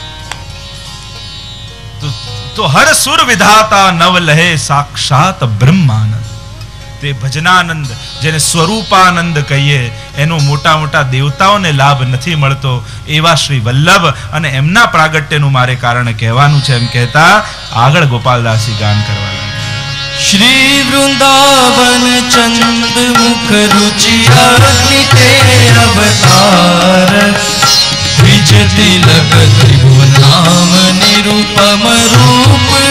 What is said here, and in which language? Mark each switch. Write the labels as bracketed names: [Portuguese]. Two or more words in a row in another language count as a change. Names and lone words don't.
[Gujarati] તો હર સુર વિધાતા નવ લહે સાક્ષાત બ્રહ્માનંદ। તે ભજનાનંદ જેને સ્વરૂપાનંદ કહીએ એનો મોટા મોટા દેવતાઓને લાભ નથી મળતો એવા શ્રી વલ્લભ અને એમના પ્રાગટ્યનું મારે કારણ કહેવાનું છે। એમ કહેતા આગળ ગોપાલદાસજી ગાન કરવા લાગ્યા। [Braj] श्री वृंदावन चंद मुख रुचि अग्नि ते अवतार, द्विज तिलक त्रिभुवन नाम निरूपम रूप